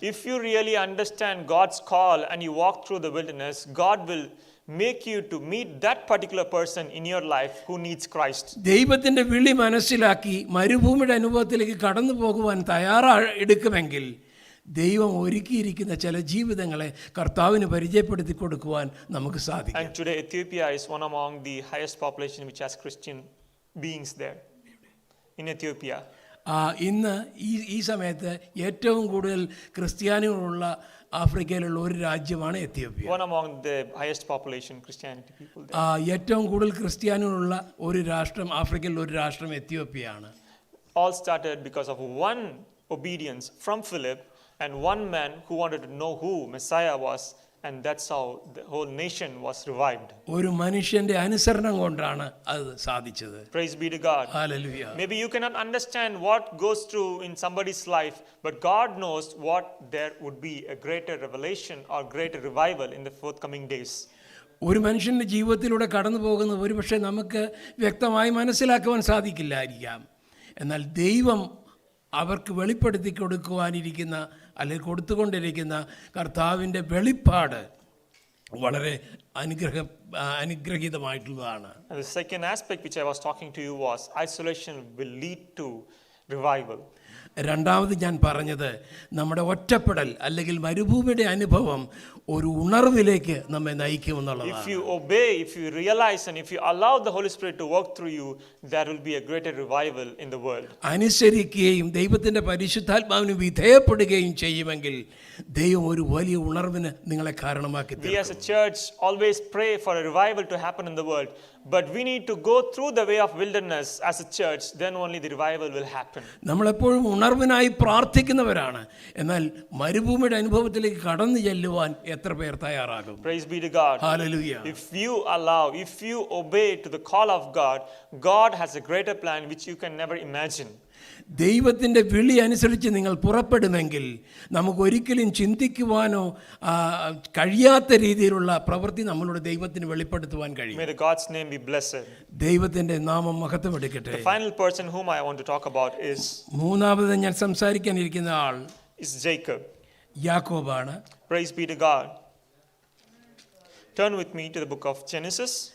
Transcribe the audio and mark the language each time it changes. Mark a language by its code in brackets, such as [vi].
[en] If you really understand God's call and you walk through the wilderness, God will make you to meet that particular person in your life who needs Christ. [ml] ദൈവത്തിൻ്റെ വിളി മനസ്സിലാക്കി മരുഭൂമിയുടെ അനുഭവത്തിലേക്ക് കടന്നു പോകുവാൻ തയ്യാറെടുക്കുമെങ്കിൽ ദൈവം ഒരുക്കിയിരിക്കുന്ന ചില ജീവിതങ്ങളെ കർത്താവിന് പരിചയപ്പെടുത്തി കൊടുക്കുവാൻ നമുക്ക് സാധിക്കും. [en] And today Ethiopia is one among the highest population which has Christian beings there. In Ethiopia. [ml] ഇന്ന് ഈ സമയത്ത് ഏറ്റവും കൂടുതൽ ക്രിസ്ത്യാനികളുള്ള ആഫ്രിക്കയിലുള്ള ഒരു രാജ്യമാണ് Ethiopia. [en] One among the highest population Christianity people there. [ml] ഏറ്റവും കൂടുതൽ ക്രിസ്ത്യാനികളുള്ള ഒരു രാഷ്ട്രം, ആഫ്രിക്കയിലുള്ള ഒരു രാഷ്ട്രം എത്യോപ്യയാണ്. [en] All started because of one obedience from Philip and one man who wanted to know who Messiah was, and that's how the whole nation was revived. [ml] ഒരു മനുഷ്യന്റെ അനുസരണം കൊണ്ടാണ് അത് സാധിച്ചത്. [en] Praise be to God. Hallelujah. Maybe you cannot understand what goes through in somebody's life, but God knows what there would be a greater revelation or greater revival in the forthcoming days. [ml] ഒരു മനുഷ്യന്റെ ജീവിതത്തിലൂടെ കടന്നു പോകുന്നത് ഒരുപക്ഷെ നമുക്ക് വ്യക്തമായി മനസ്സിലാക്കുവാൻ സാധിക്കില്ലായിരിക്കാം. എന്നാൽ ദൈവം അവർക്ക് വെളിപ്പെടുത്തി കൊടുക്കുവാനിരിക്കുന്ന അല്ലെങ്കിൽ കൊടുത്തുകൊണ്ടിരിക്കുന്ന കർത്താവിൻ്റെ വെളിപ്പാട് വളരെ അനുഗ്രഹീതമായിട്ടുള്ളതാണ്. [en] And the second aspect which I was talking to you was isolation will lead to revival. [ml] രണ്ടാമത് ഞാൻ പറഞ്ഞത് നമ്മുടെ ഒറ്റപ്പെടൽ അല്ലെങ്കിൽ മരുഭൂമിയുടെ അനുഭവം ഒരു ഉണർവിലേക്ക് നമ്മെ നയിക്കുമെന്നുള്ളതാണ്. [en] If you obey, if you realize and if you allow the Holy Spirit to work through you, there will be a greater revival in the world. [ml] അനുസരിക്കുകയും ദൈവത്തിൻ്റെ പരിശുദ്ധാത്മാവിന് വിധേയപ്പെടുകയും ചെയ്യുമെങ്കിൽ ദൈവം ഒരു വലിയ ഉണർവിന് നിങ്ങളെ കാരണമാക്കി [en] We as a church always pray for a revival to happen in the world. But we need to go through the way of wilderness as a church, then only the revival will happen. [ml] നമ്മളെപ്പോഴും ഉണർവിനായി പ്രാർത്ഥിക്കുന്നവരാണ്, എന്നാൽ മരുഭൂമിയുടെ അനുഭവത്തിലേക്ക് കടന്നു ചെല്ലുവാൻ എത്ര പേർ തയ്യാറാകും? [en] Praise be to God. [ml] Hallelujah. [en] If you allow, if you obey to the call of God, God has a greater plan which you can never imagine. [ml] ദൈവത്തിൻ്റെ വിളി അനുസരിച്ച് നിങ്ങൾ പുറപ്പെടുമെങ്കിൽ നമുക്കൊരിക്കലും ചിന്തിക്കുവാനോ കഴിയാത്ത രീതിയിലുള്ള പ്രവൃത്തി നമ്മളുടെ ദൈവത്തിന് വെളിപ്പെടുത്തുവാൻ കഴിയും. [en] May the God's name be blessed. [ml] ദൈവത്തിൻ്റെ നാമം മഹത്വമെടുക്കട്ടെ. [en] The final person whom I want to talk about is [ml] മൂന്നാമത് ഞാൻ സംസാരിക്കാനിരിക്കുന്ന ആൾ [en] Jacob. [ml] യാക്കോബാണ്. [en] Praise be to God. Turn with me to the book of Genesis,